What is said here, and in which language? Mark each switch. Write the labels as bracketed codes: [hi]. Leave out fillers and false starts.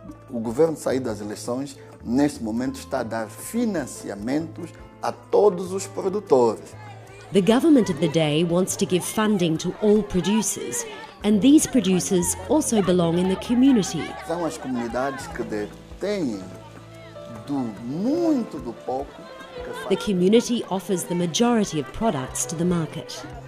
[pt] O governo sair das eleições, neste momento está a dar financiamentos a todos os produtores. [en] The government of the day wants to give funding to all producers, and these producers also belong in the community. [pt] São as comunidades que detêm muito do pouco. [en] The community offers the majority of products to the market.